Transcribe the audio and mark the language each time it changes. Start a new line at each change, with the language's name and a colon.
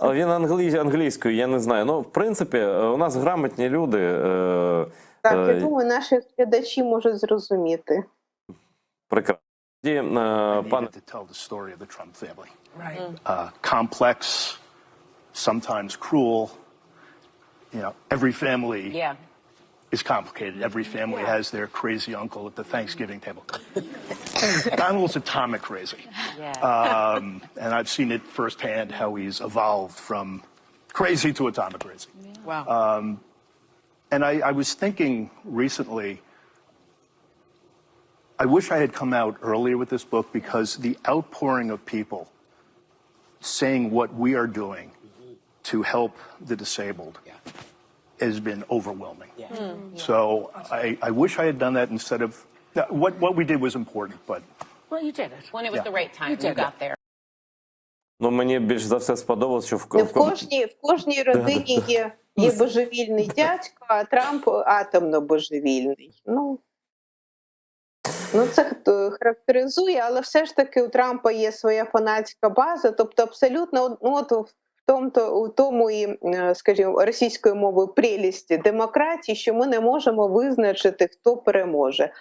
Ukrainian: Але він англійською, я не знаю. Ну, в принципі, у нас грамотні люди. Так, я думаю, наші глядачі можуть зрозуміти. Прекрасно. Пане
English: To tell the story of the Trump family. Complex, sometimes cruel. You know, every family is complicated. Every family has their crazy uncle at the Thanksgiving table. Donald's atomic crazy. And I've seen it firsthand how he's evolved from crazy to atomic crazy. Wow. And I was thinking recently, I wish I had come out earlier with this book because the outpouring of people saying what we are doing to help the disabled has been overwhelming. So I wish I had done that instead of what we did was important, but Well, you did it. When it was the right time, you got there.
Ukrainian: Ну, мені більш за все сподобалось, що в кожній родині є божевільний дядько, а Трамп атомно божевільний. Ну, це характеризує, але все ж таки у Трампа є своя фанатська база, тобто абсолютно, у тому і, скажімо, російською мовою прелісті демократії, що ми не можемо визначити, хто переможе.